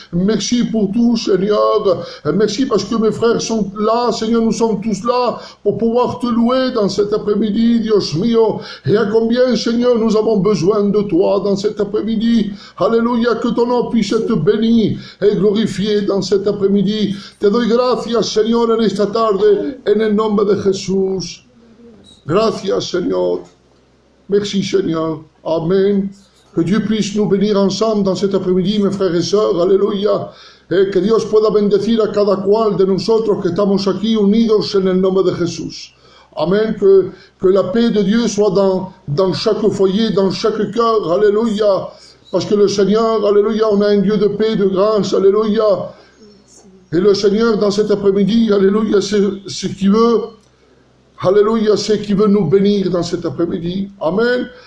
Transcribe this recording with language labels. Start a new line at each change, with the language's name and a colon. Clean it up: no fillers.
French: Merci pour tout, Seigneur. Merci parce que mes frères sont là, Seigneur, nous sommes tous là pour pouvoir te louer dans cet après-midi,
Spanish: Dios mio.
French: Et à combien, Seigneur, nous avons besoin de toi dans cet après-midi. Alléluia, que ton nom puisse être béni et glorifié dans cet après-midi.
Spanish: Te doy gracias, Señor, en esta tarde, en el nombre de Jesús. Gracias, Señor.
French: Merci, Seigneur.
Spanish: Amen.
French: Que Dieu puisse nous bénir ensemble dans cet après-midi, mes frères et sœurs, alléluia.
Spanish: Et que Dios pueda bendecir a cada cual de nosotros que estamos aquí unidos en el nombre de Jesús. Amen.
French: Que la paix de Dieu soit dans chaque foyer, dans chaque cœur, alléluia. Parce que le Seigneur, alléluia, on a un Dieu de paix, de grâce, alléluia. Et le Seigneur, dans cet après-midi, alléluia, c'est ce qu'il veut. Alléluia, c'est qu'il veut nous bénir dans cet après-midi. Amen.